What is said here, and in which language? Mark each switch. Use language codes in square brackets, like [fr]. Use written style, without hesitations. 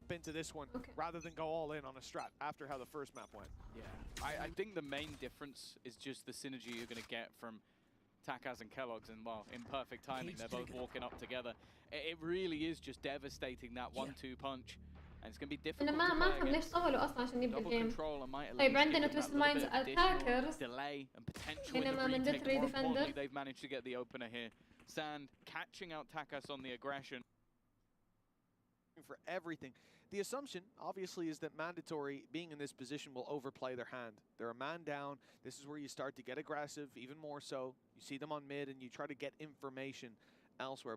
[en] Into this one, rather than go all in on a strat after how the first map went. Yeah, I think the main difference is just the synergy you're going to get from Takaz and Kellogg's, and well, in perfect timing, they're both walking up together. It really is just devastating, that 1-2 punch, and it's going to be difficult to play against. Double control and might [ar] طيب عندنا تويست مايندز [en] attackers. Delay and potentially the retake. More importantly, they've managed to get the opener here. Sand catching out Takaz on the aggression. For everything. The assumption, obviously, is that Mandatory, being in this position, will overplay their hand. They're a man down. This is where you start to get aggressive, even more so. You see them on mid, and you try to get information elsewhere.